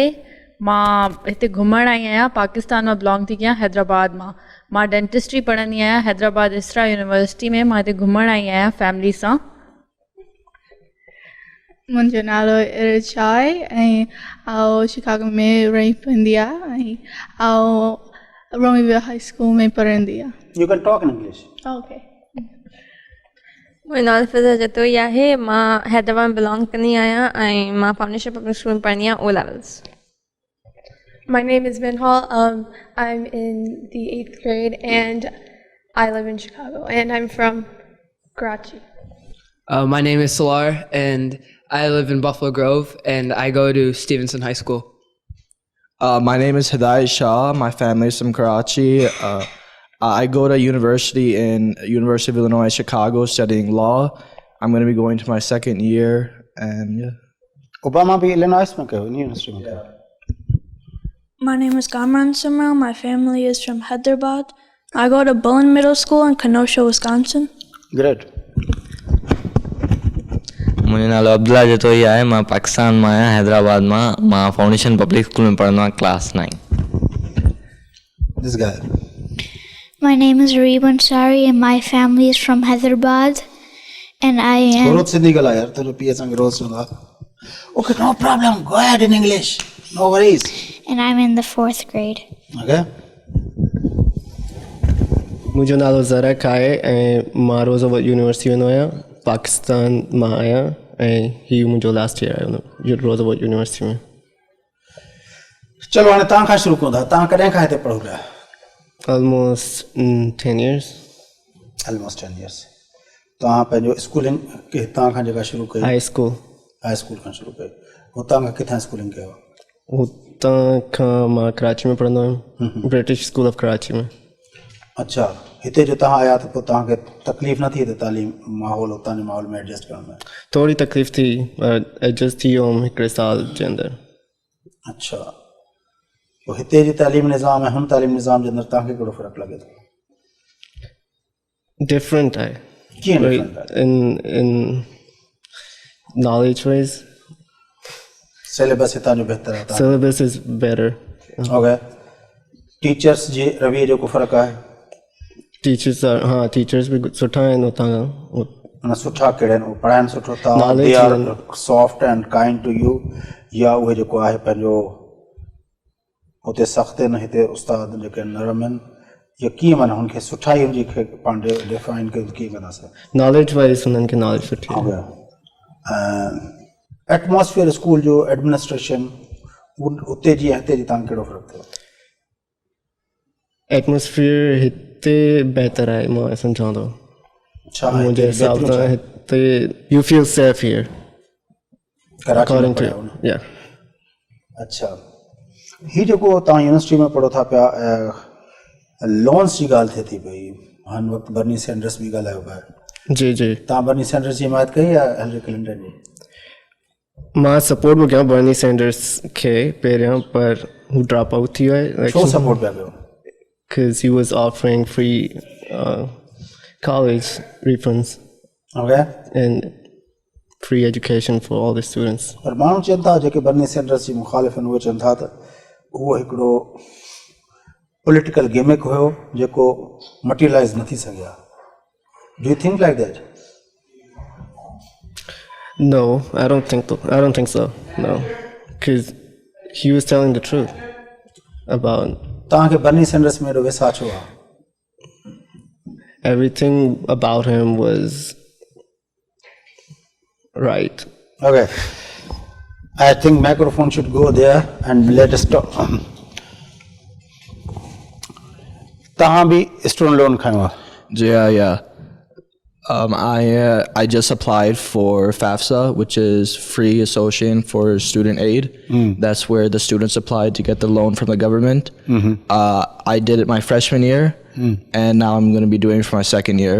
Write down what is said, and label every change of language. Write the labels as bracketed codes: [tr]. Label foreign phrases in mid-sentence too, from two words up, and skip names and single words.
[sd] मां हिते घुमण आई आहियां, पाकिस्तान मां बिलोंग थी कयां, हैदराबाद मां डेंटिस्ट्री पढ़ंदी आहियां हैदराबाद इसरा यूनिवर्सिटी में। मां हिते घुमण आई आहियां फैमिली सां। मुंहिंजो नालो इर्शा आहे ऐं आउं शिकागो में रही पवंदी आहे ऐं रोमीविल हाई स्कूल में पढ़ंदी आहे। [en] You can talk in English. Okay. [sd] मुंहिंजो नालो फिज़ा जतोई आहे। मां हैदराबाद में बिलोंग कंदी आहियां ऐं मां फाउंडेशन पब्लिक स्कूल में पढ़ंदी आहियां [en] O levels. My name is Minhal. I'm in the 8th grade and I live in Chicago and I'm from Karachi. My name is Salar and I live in Buffalo Grove and I go to Stevenson High School. My name is Hidayat Shah. My family is from Karachi. I go to university in University of Illinois, Chicago, studying law. I'm going to be going to my second year and yeah. [sd] Obama भी Illinois में कयो, यूनिवर्सिटी में कयो। [en] My name is Kamran Simrao. My family is from Hyderabad. I go to Bullen Middle School in Kenosha, Wisconsin. Great. [sd] मुंहिंजो नालो अब्दुल्ला जतोई आहे। मां पाकिस्तान मां आहियां, हैदराबाद मां फाउंडेशन पब्लिक स्कूल में पढ़ंदो आहियां, क्लास 9। [en] This guy. My name is Reeb Ansari and my family is from Hyderabad and I am... [sd] रोज़ सिंधी ॻाल्हाए यार, तेरे पीए सां रोज़ सुना। [en] Okay, no problem. Go ahead in English. No worries. And I'm in the 4th grade. Okay. [sd] मुंहिंजो नालो ज़रक आहे ऐं मां रोज़ोवत यूनिवर्सिटी वेंदो आहियां, पाकिस्तान मां आहियां ऐं हीउ मुंहिंजो [en] last year [sd] आहे रोज़ोवत यूनिवर्सिटी में। चलो हाणे तव्हां खां शुरू कयूं था। तव्हां कॾहिं खां हिते पढ़ो पिया? [en] Almost 10 years. Almost 10 years. [sd] तव्हां पंहिंजो स्कूलिंग हितां खां जेका शुरू कई? हाई स्कूल खां शुरू कई। हुतां खां किथां स्कूलिंग कयो? हुतां खां मां कराची में पढ़ंदो आहियां, ब्रिटिश स्कूल ऑफ कराची में। अच्छा, हिते जो तव्हां आया त पोइ तव्हांखे तकलीफ़ न थी त तालीम माहौल हुतां जे माहौल में एडजस्ट करण में? थोरी तकलीफ़ थी, एडजस्ट थी वियो हिकिड़े साल जे अंदरि। अच्छा, पोइ हिते जी तालीम निज़ाम ऐं हुन तालीम निज़ाम जे अंदरि तव्हांखे कहिड़ो फ़र्क़ु लॻे थो? डिफरेंट आहे। कीअं डिफरेंट आहे? [en] In knowledge wise [sd] सिलेबस हितां जो बहितर आहे? [en] Syllabus is better. ओके। [sd] टीचर्स जे रवैये जो को फ़र्क़ु आहे? टीचर्स भी सुठा आहिनि हुतां खां। सुठा कहिड़ा आहिनि? पढ़ाइनि सुठो था? [en] They are soft and kind to you, [sd] या उहे जेको आहे पंहिंजो हुते सख़्त आहिनि, हिते उस्ताद जेके नरम आहिनि, या कीअं माना हुनखे सुठाई हुनजी खे पाण डिफाइन कयूं कीअं कंदासीं? [en] knowledge wise [sd] हुननि खे नॉलेज सुठी आहे। [en] atmosphere school [sd] जो एडमिनिस्ट्रेशन उते जी हिते जी तव्हांखे कहिड़ो फ़र्क़ु थियो? एटमॉस्फेयर हिते बहितर आहे, मां सम्झां थो। मुंहिंजे हिसाब सां हिते [en] you feel safe here. According to ya. [sd] अच्छा, हीउ जेको तव्हां यूनिवर्सिटी में पढ़ो था पिया, लोन्स जी ॻाल्हि थिए थी पई, हिन वक़्तु बर्नी सैंडर्स बि ॻाल्हायो पिया। जी जी। तव्हां बर्नी सैंडर्स जी हिमायत कई या हिलरी क्लिंटन जी? मां सपोर्ट पियो कयां बर्नी सैंडर्स खे पहिरियां, पर हू [en] drop out [sd] थी वियो आहे। छो सपोर्ट पिया कयो? [en] Because he was offering free college refunds. Okay. And free education for all the students. [sd] पर माण्हू चवनि था जेके बर्नी सैंडर्स जी मुखालिफ़ आहिनि उहे चवनि था त उहो हिकिड़ो [en] political gimmick [sd] हुयो जेको मटीरियलाइज़ न थी सघिया। [en] Do you think like that? No, I don't think so. No, because he was telling the truth about. [sd] तव्हांखे बर्नी सैंडर्स में एॾो विसा छो आहे? [en] Everything about him was right. Okay. I think microphone should go there and let us talk. [sd] तव्हां बि [en] student loan [sd] खयो आहे? [en] Yeah. I just applied for FAFSA, which is Free Association for Student Aid. That's where the students applied to get the loan from the government. I did it my freshman year, and now I'm going to be doing it for my second year.